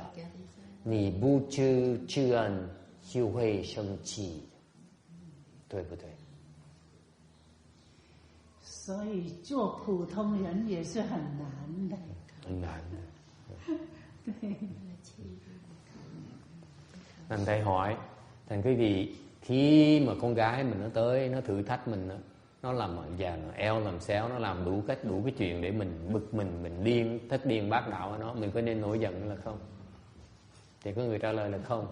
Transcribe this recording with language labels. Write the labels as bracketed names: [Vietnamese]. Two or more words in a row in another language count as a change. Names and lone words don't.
[Chinese] 你不知恩，就会生气，对不对？所以做普通人也是很难的。很难的。对。 [Vietnamese] Thành thầy hỏi, thành quý vị, khi mà con gái mình nó tới, nó thử thách mình đó, nó làm vàng eo làm xéo, nó làm đủ cách đủ cái chuyện để mình bực mình điên thất điên bác đạo ở nó. Mình có nên nổi giận là không? Thì có người trả lời là không.